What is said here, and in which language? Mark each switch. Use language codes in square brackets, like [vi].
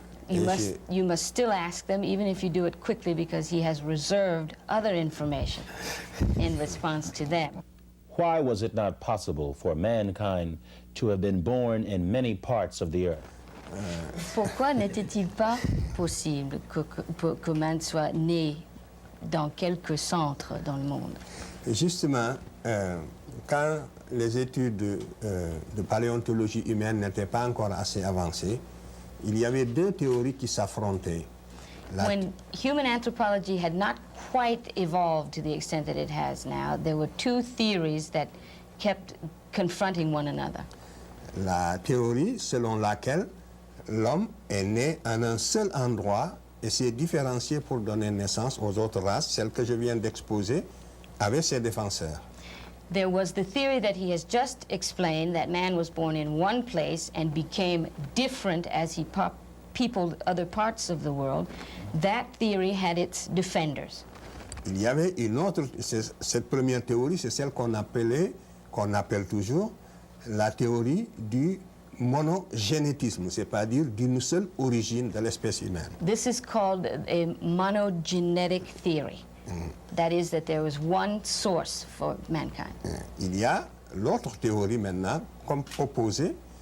[en] You must still ask them, even if you do it quickly, because he has reserved other information in response to them. Why was it not possible for mankind to have been born in many parts of the earth? [fr] Pourquoi n'était-il pas possible que man soit né dans quelques centres dans le monde? Justement, quand les études de paléontologie humaine n'étaient pas encore assez avancées, il y avait 2 théories qui s'affrontaient. [en] When human anthropology had not quite evolved to the extent that it has now, there were 2 theories that kept confronting one another. [fr] La théorie selon laquelle l'homme est né en un seul endroit et s'est différencié pour donner naissance aux autres races, celles que je viens d'exposer, avait ses défenseurs. [en] There was the theory that he has just explained, that man was born in one place and became different as he peopled other parts of the world. That theory had its defenders. [fr] Il y avait une autre, cette première théorie, c'est celle qu'on appelle toujours la théorie du monogénétisme, c'est-à-dire d'une seule origine de l'espèce humaine. [en] This is called a monogenetic theory. That is, that there was one source for mankind. [fr] Il y a l'autre théorie maintenant, comme opposée,